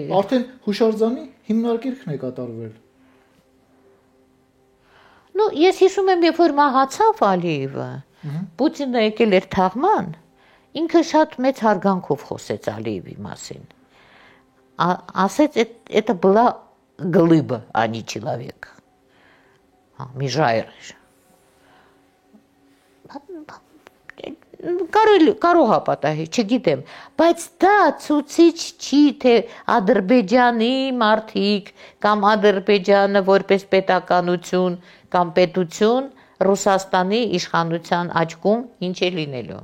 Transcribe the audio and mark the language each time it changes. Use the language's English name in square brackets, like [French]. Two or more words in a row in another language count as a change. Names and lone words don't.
[Armenian] Արդեն հուշարձանի հիմնարկիրքն է կատարվել։ Ну, ես հիշում եմ, երբ որ մահացավ Ալիևը, Պուտինը եկել էր թաղման, ինքը շատ մեծ հարգանքով խոսեց Ալիևի մասին։ Ասեց, [Russian] это была глыба, а не человек. [Armenian] Միջայր էր։ Կարող է պատահի, չգիտեմ, բայց դա ցուցիչ չի, թե Ադրբեջանի մարդիկ կամ Ադրբեջանը որպես պետականություն կամ պետություն Ռուսաստանի իշխանության աչքում ինչ է լինելու։